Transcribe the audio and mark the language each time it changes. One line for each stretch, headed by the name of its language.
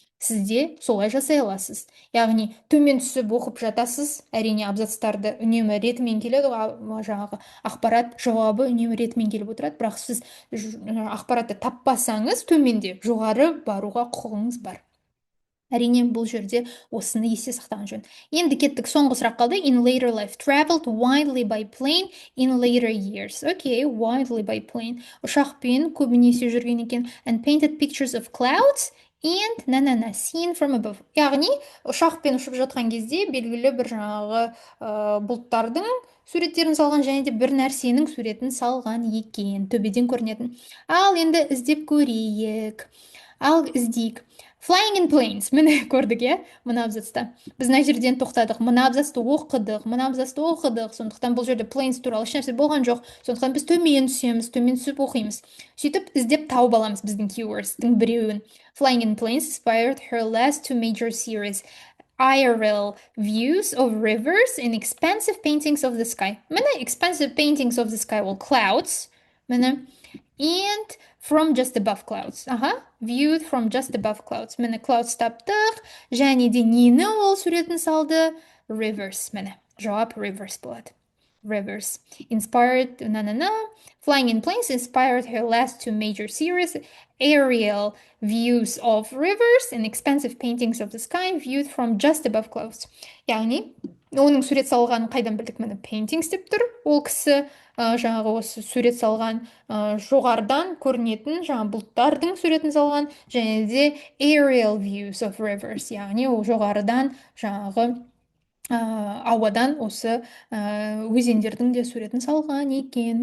Kazakh: Сізде солай жасай аласыз. Яғни төмен түсіп оқып жатасыз, әрине абзацтарды үнемі ретімен келеді, жаңағы ақпарат жауабы үнемі ретімен келіп отырады, бірақ сіз ақпаратты таппасаңыз төменде жоғары баруға құқығыңыз бар. Әрине бұл жерде осыны есте сақтаған жөн. Енді кеттік соңғы сұрақ қалды.
English: In later life, traveled widely by plane in later years.
Kazakh: Окей,
English: widely by plane.
Kazakh: Ұшақпен көбінесе жүрген екен.
English: And painted pictures of clouds and seen from above.
Kazakh: Яғни ұшақпен ұшып жатқан кезде белгілі бір жаңағы бұлттардың суреттерін салған, және де бір нәрсенің суретін салған екен, төбеден көрінетін. Ал енді іздеп көрейік. Ал іздейік.
English: Flying in planes.
Kazakh: Міне көрдік, мына абзацта. Біз мына жерден тоқтадық. Мына абзацты оқыдық. Сондықтан бұл жерде planes туралы еш нәрсе болған жоқ. Сондықтан біз төмен түсеміз, төмен түсіп оқимыз. Сөйтіп іздеп тауып аламыз біздің keywords'тың біреуін.
English: Flying in planes inspired her last two major series. IRL views of rivers and expansive paintings of the sky.
Kazakh: Міне
English: expansive paintings of the sky ол clouds. Міне and from just above clouds. Viewed from just above clouds.
Kazakh: Міне clouds таптық, және де нені ол суретін салды?
English: Rivers.
Kazakh: Міне жауап rivers болады.
English: Rivers. Inspired, Flying in planes inspired her last two major series, aerial views of rivers and expansive paintings of the sky viewed from just above clouds.
Kazakh: Яғни, оның сурет салғанын қайдан білдік? Міне paintings деп тұр. Ол кісі жаңағы осы сурет салған жоғардан көрінетін жаңағы бұлттардың суретін салған, және де
English: aerial views of rivers,
Kazakh: яғни ол жоғарыдан жаңағы ауадан осы өзендердің де суретін салған екен.